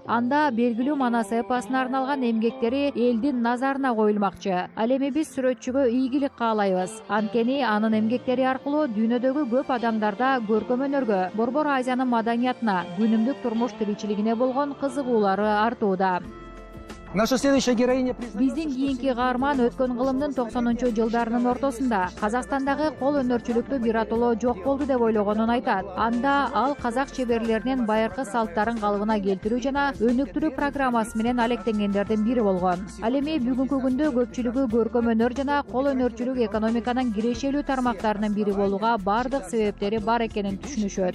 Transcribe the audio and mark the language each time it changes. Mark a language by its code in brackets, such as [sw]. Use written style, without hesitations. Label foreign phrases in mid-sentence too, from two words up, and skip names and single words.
[ky] Анда белгилүү манас эпосуна арналган эмгектери элдин назарына коюлмакчы. Ал эми биз сүрөтчүгө ийгилик каалайбыз. Анткени анын эмгектери аркылуу дүйнөдөгү көп адамдарда көркөм өнөргө, Борбор Азиянын маданиятына, күнүмдүк турмуш тиричилигине болгон кызыгуулары артууда. [ru] Наша следующая героиня [ky] Биздин кийинки каарман өткөн кылымдын 90-жылдарынын ортосунда Казакстандагы кол өнөрчүлүктү биротоло жок болду деп ойлогонун айтат. Анда ал казак чеберлеринин байыркы салттарын калыбына келтирүү жана өнүктүрүү программасы менен алектенгендердин бири болгон. Ал эми бүгүнкү күндө көпчүлүгү көркөм өнөр жана кол өнөрчүлүк экономиканын кирешелүү тармактарынын бири болууга бардык себептери бар экенин түшүнүшөт.